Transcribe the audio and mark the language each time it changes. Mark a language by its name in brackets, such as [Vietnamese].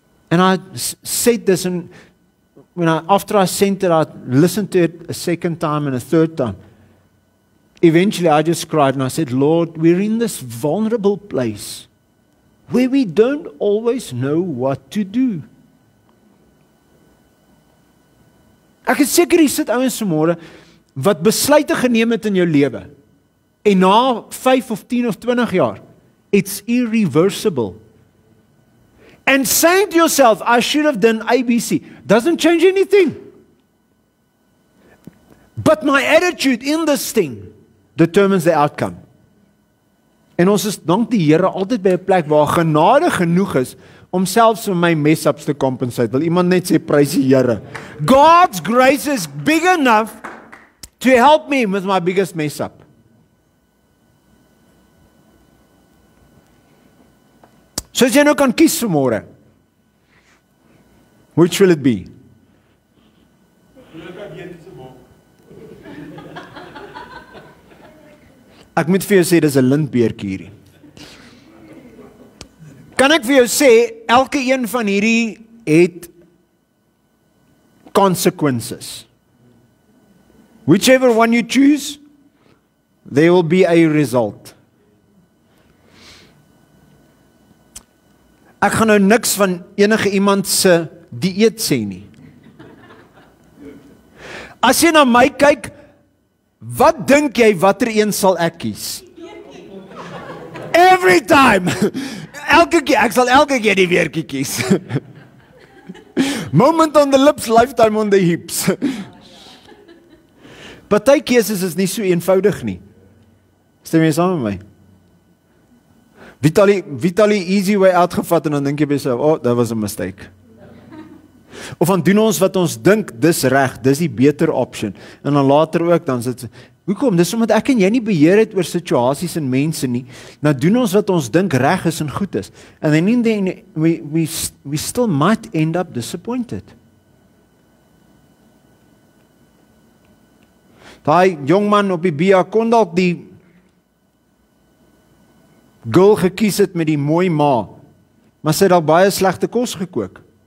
[English] And I said this, and after I sent it, I listened to it a second time and a third time. Eventually, I just cried and I said, Lord, we're in this vulnerable place where we don't always know what to do. [Afrikaans] Ek is seker hier sit ouens vanmôre wat besluite geneem het in jou lewe. En na 5 of 10 of 20 jaar, [English] it's irreversible. And saying to yourself, I should have done ABC, doesn't change anything. But my attitude in this thing determines the outcome. [Afrikaans] En ons is dank die Here altyd by 'n plek waar genade genoeg is om selfs vir my mess-ups te compensate. Wil iemand net sê prys die Here. [English] God's grace is big enough to help me with my biggest mess-up. [Afrikaans] So as jy nou kan kies vanmôre, [English] which will it be? [Afrikaans] Ek moet vir jou sê, dis 'n lintbeertjie hierdie. Kan ek vir jou sê, elke een van hierdie het consequences. [English] Whichever one you choose, there will be a result. [Afrikaans] Ek gaan nou niks van enige iemand se dieet sê nie. As jy na my kyk, wat dink jy watter een sal ek kies? [English] Every time. [Afrikaans] Elke keer, ek sal elke keer die weertjie kies. [English] Moment on the lips, lifetime on the hips. [Afrikaans] Party keuses is nie so eenvoudig nie. Stem jy saam met my? Wie het al die easy way uitgevat en dan dink jy by jouself, [English] oh, that was a mistake. [Afrikaans] Of dan doen ons wat ons dink dis reg, dis die beter option. En dan later ook dan sit hoekom? Dis omdat ek en jy nie beheer het oor situasies en mense nie. Nou doen ons wat ons dink reg is en goed is. [English] And then we still might end up disappointed. [Afrikaans] Daai jong man op die BA kon dalk die girl gekies het met die mooi ma, maar sy het dalk baie slegte kos gekook.